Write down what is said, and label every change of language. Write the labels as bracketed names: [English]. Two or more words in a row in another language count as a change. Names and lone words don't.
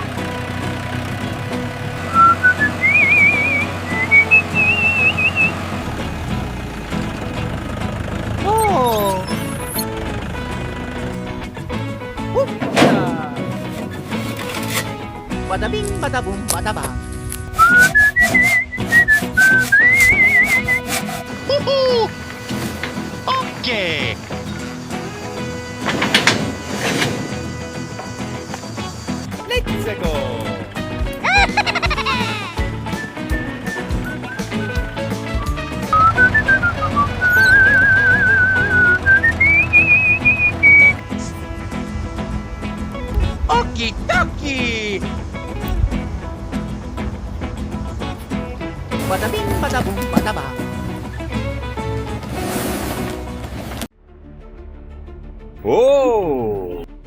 [English] Oh! Hula! Bada bing, bada boom, bada bang. Woohoo! Okay. Let's go! Okie dokie! Bada bing, bada boom, bada bang. Oh!